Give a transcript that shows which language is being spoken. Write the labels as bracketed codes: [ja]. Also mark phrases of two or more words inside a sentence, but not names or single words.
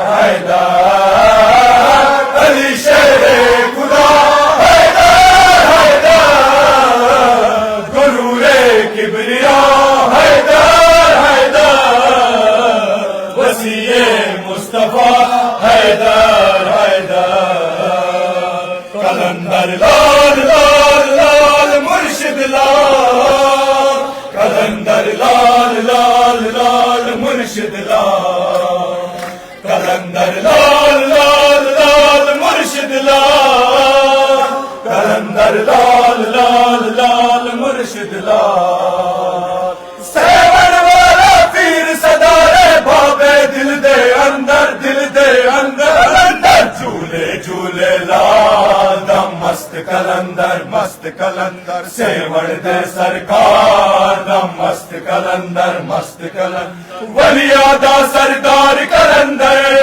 [ur] حیدر، علی شیر خدا حیدر حیدر، غرور کبریا حیدر حیدر، وسیع مصطفیٰ حیدر حیدر. [pa] قلندر لال لال لال مرشد لال، قلندر لال لال لال مرشد لال، قلندر لال لال لال مرشد لال، قلندر لال لال لال مرشد لال. سیون والا پیر صدارے بابے، دل دے اندر، دل دے اندر اندر. جھولے جھولے لال دم مست مست کلندر سیوڑ دے سرکار دا مست کلندر ولی آدھا سردار کلندر